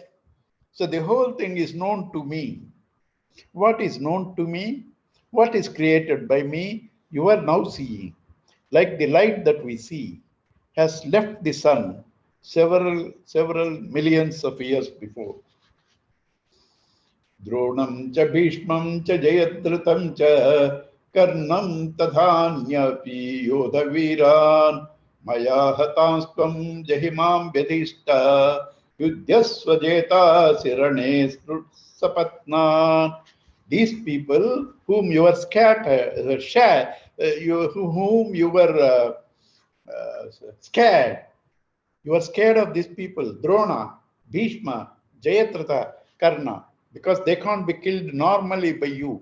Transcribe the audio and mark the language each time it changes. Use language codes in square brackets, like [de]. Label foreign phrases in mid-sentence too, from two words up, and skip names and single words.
[en] So the whole thing is known to me. What is known to me? What is created by me? You are now seeing. Like the light that we see has left the sun several millions of years before. [sa] द्रोणं च भीष्मं च जयद्रथं च कर्णं तथान्यानपि योधवीरान् मया हतांस्त्वं जहि मा व्यथिष्ठा युध्यस्व जेतासि रणे सपत्नान्. [en] These people whom you were whom you were scared. You are scared of these people. Drona, Bhishma, Jayatratha, Karna, because they can't be killed normally by you.